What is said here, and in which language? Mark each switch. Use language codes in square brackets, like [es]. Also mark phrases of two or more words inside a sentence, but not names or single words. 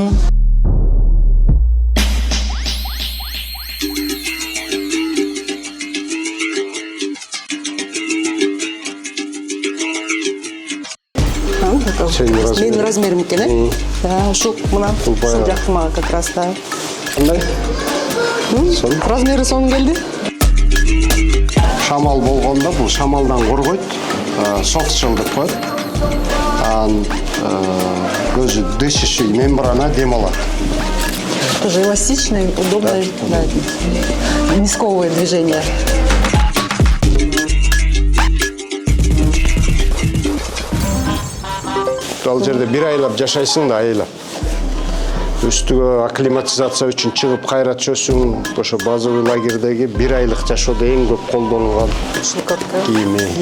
[ky] Менин размерим экен, э? Да, ушул мына ушул жакты мага [ru] как раз, [ky] да. Кандай? Размери сонун келди. Шамал болгондо бул шамалдан коргойт, [en] soft shell [ky] деп коет. Анан өзү [ru] дышащий мембрана [ky] дем алат. [ru] Тоже эластичный, удобный, да. Не сковывает движение. [ky] Ал жерде бир айлап жашайсың да айлап. Үстүгө акклиматизация үчүн чыгып кайра чөсүң. Ошо базовый лагердеги бир айлык жашоодо эң көп колдонулган кийим.